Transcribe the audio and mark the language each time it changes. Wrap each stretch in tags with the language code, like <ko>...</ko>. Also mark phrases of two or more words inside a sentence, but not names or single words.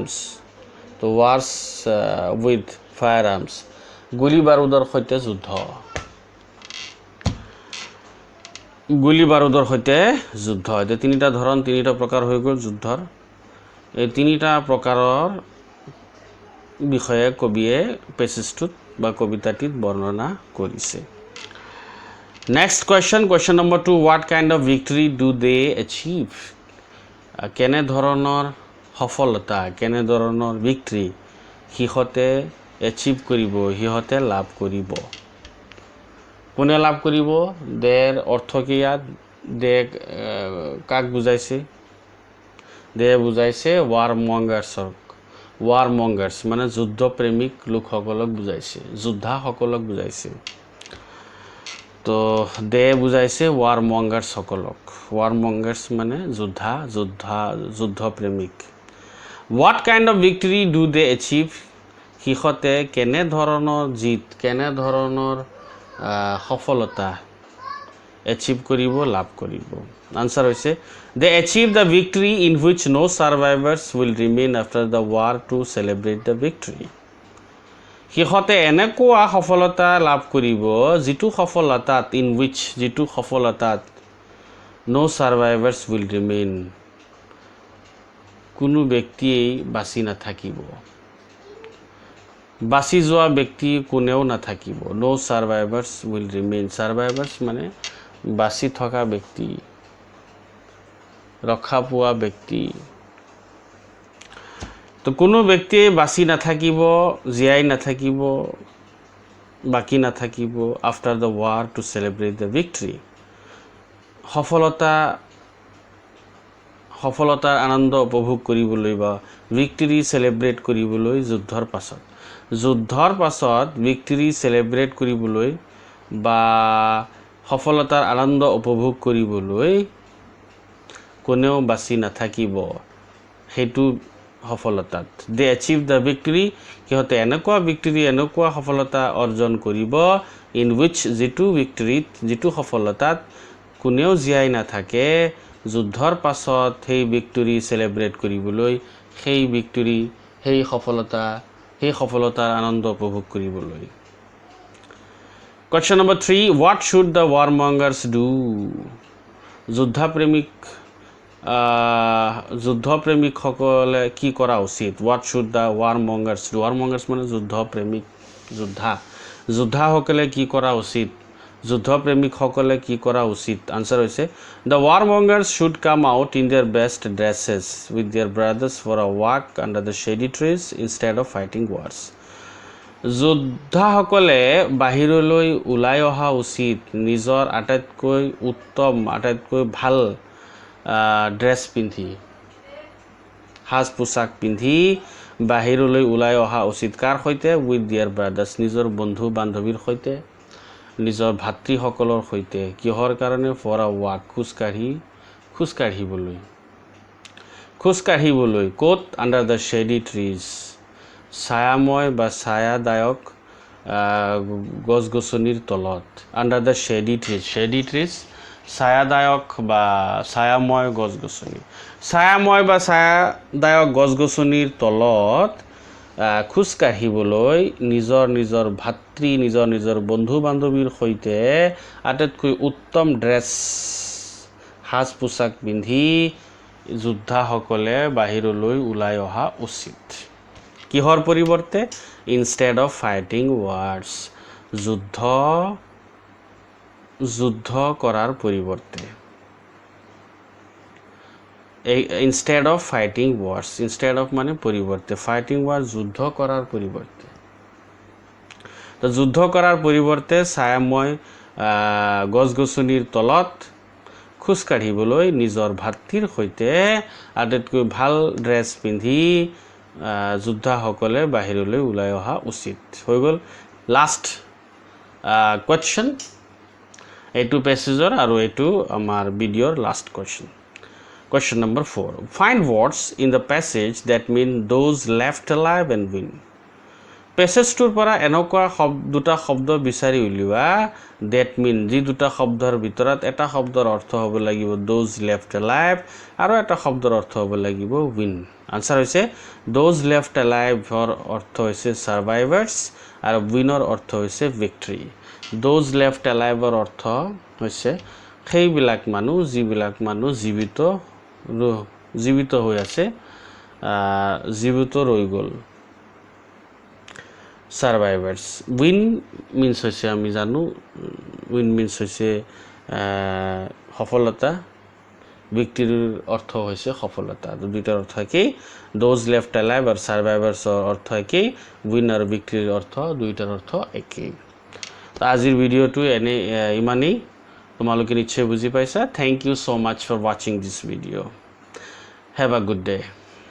<as>তো</as> <en>wars with fire arms,</en> <as>গুলি বাৰুদৰ সৈতে যুদ্ধ গুলি বাৰুদৰ সৈতে যুদ্ধ এতিয়া তিনিটা ধৰণ তিনিটা প্ৰকাৰ হৈ গ'ল যুদ্ধৰ এই তিনিটা প্ৰকাৰৰ বিষয়ে কবিয়ে পেছেজটোত বা কবিতাটিত বৰ্ণনা কৰিছে নেক্সট</as> <en>question number 2 what kind of victory do they achieve</en> <as>কেনে ধৰণৰ সফলতা কেনে ধৰণৰ victory হিহতে achieve কৰিব হিহতে লাভ কৰিব কোনে লাভ কৰিব দেৰ অৰ্থ কি ইয়াত দে কাক বুজাইছে দে বুজাইছে</as> <en>war mongers</en> <as>মানে যুদ্ধ প্ৰেমিক লোকসকলক বুজাইছে যোদ্ধাসকলক বুজাইছে তো দে বুজাইছে</as> <en>war mongers</en> <as>মানে যুদ্ধ প্ৰেমিক what</as> <en>kind of victory do they achieve</en> <as>হিহতে কেনে ধৰণৰ জিত কেনে ধৰণৰ সফলতা achieve কৰিব লাভ কৰিব আনসাৰ হৈছে</as> <en>they achieve the victory in which no survivors will remain after the war to celebrate the victory</en> <as>হিহতে এনেকুৱা সফলতা লাভ কৰিব যিটো সফলতাত</as> <en>in which</en> <as>যিটো সফলতাত</as> <en>no survivors will remain</en> <as>কোনো ব্যক্তিয়ে বাচি নাথাকিব বাচি যোৱা ব্যক্তি কোনেও নাথাকিব</as> <en>no survivors will remain</en> <as>survivors মানে বাচি থকা ব্যক্তি ৰক্ষা পোৱা ব্যক্তি তো কোনো ব্যক্তি বাচি নাথাকিব জীয়াই নাথাকিব বাকি নাথাকিব</as> <en>after the war to celebrate the victory</en> <as>সফলতাৰ আনন্দ উপভোগ কৰিবলৈ বা</as> <en>victory celebrate</en> <as>কৰিবলৈ যুদ্ধৰ পাছত</as> <en>victory celebrate</en> <as>কৰিবলৈ বা সফলতাৰ আনন্দ উপভোগ কৰিবলৈ কোনেও বাচি নাথাকিব হেতু সফলতাত</as> <en>they achieve the victory</en> <as>কিহতে এনেকুৱা victory এনেকুৱা সফলতা অৰ্জন কৰিব</as> <en>in which</en> <as>যিটো সফলতাত কোনেও জীয়াই নাথাকে যুদ্ধৰ পাছত সেই</as> <en>victory celebrate</en> <as>কৰিবলৈ সেই victory সেই সফলতাৰ আনন্দ উপভোগ কৰিবলৈ</as> <en>question number 3 what should the warmongers do</en> <as>যুদ্ধ প্ৰেমিক সকলে কি কৰা উচিত</as> <en>what should the warmongers do</en> <as>warmongers মানে যোদ্ধা সকলে কি কৰা উচিত যুদ্ধ প্ৰেমিক সকলে কি কৰা উচিত আনসাৰ হৈছে</as> <en>the warmongers should come out in their best dresses with their brothers for a walk under the shady trees instead of fighting wars</en> <as>যোদ্ধা সকলে বাহিৰলৈ ওলাই অহা উচিত নিজৰ আটাইতকৈ উত্তম আটাইতকৈ ভাল ড্ৰেছ পিন্ধি হাজ পোছাক পিন্ধি বাহিৰলৈ ওলাই অহা উচিত কাৰ সৈতে</as> <en>with their brothers</en> <as>নিজৰ বন্ধু বান্ধৱীৰ সৈতে নিজৰ ভাতৃসকলৰ সৈতে কিহৰ কাৰণে</as> <en>for a walk</en> <as>খোজ কাঢ়িবলৈ কোট</as> <en>under the shady trees</en> <as>ছায়াময় বা ছায়াদায়ক গছ-গছনিৰ তলত</as> <en>under the shady trees</en> <as>ছায়াদায়ক বা ছায়াময় গছ-গছনি ছায়াময় বা ছায়াদায়ক গছ-গছনিৰ তলত খোজ কাঢ়িবলৈ নিজৰ ভাতৃ নিজৰ বন্ধু বান্ধৱীৰ সৈতে আটাইতকৈ উত্তম ড্ৰেছ হাজ পোছাক পিন্ধি যোদ্ধাসকলে বাহিৰলৈ ওলাই অহা উচিত কিহৰ পৰিৱৰ্তে</as> <en>instead of fighting wars</en> <as>যুদ্ধ কৰাৰ পৰিৱৰ্তে</as> <en>instead of fighting wars instead of</en> <as>মানে পৰিৱৰ্তে</as> <en>fighting wars</en> <as>যুদ্ধ কৰাৰ পৰিৱৰ্তে তো যুদ্ধ কৰাৰ পৰিৱৰ্তে ছায়াময় গছ-গছনিৰ তলত খোজ কাঢ়িবলৈ নিজৰ ভাতৃৰ সৈতে আটাইতকৈ ভাল ড্ৰেছ পিন্ধি যোদ্ধাসকলে বাহিৰলৈ ওলাই অহা উচিত হৈ গ'ল</as> <en>last question</en> <as>এইটো পেছেজৰ আৰু এইটো আমাৰ ভিডিঅ'ৰ</as> <en>last question question number 4 find words in the passage that mean those left alive and win পেছেজটোৰ</en> <as>পৰা এনেকুৱা দুটা শব্দ বিচাৰি উলিওৱা</as> <en>that mean</en> <as>যি দুটা শব্দৰ ভিতৰত এটা শব্দৰ অৰ্থ হ'ব লাগিব</as> <en>those left alive</en> <as>আৰু এটা শব্দৰ অৰ্থ হ'ব লাগিব win আনসাৰ হৈছে</as> <en>those left alive</en> <as>ৰ অৰ্থ হৈছে survivors আৰু উইনৰ অৰ্থ হৈছে ভিক্টৰী</as> <en>those left aliveৰ</en> <as>অৰ্থ হৈছে সেইবিলাক মানুহ যিবিলাক মানুহ জীৱিত হৈ আছে জীৱিত ৰৈ গ'ল সাৰ্ভাইভাৰ্ছ</as> <en>win means</en> <as>হৈছে আমি জানো</as> <en>win means</en> <as>হৈছে সফলতা ভিক্টৰীৰ অৰ্থ হৈছে সফলতা দুইটাৰ অৰ্থ কি</as> <en>those left alive</en> <as>আৰু সাৰ্ভাইভাৰ্ছৰ অৰ্থ কি উইন আৰু ভিক্টৰীৰ অৰ্থ দুইটাৰ অৰ্থ একেই আজিৰ ভিডিঅ'টো ইমানেই তোমালোকে নিশ্চয় বুজি পাইছা</as> <en>thank you so much for watching this video have a good day</en>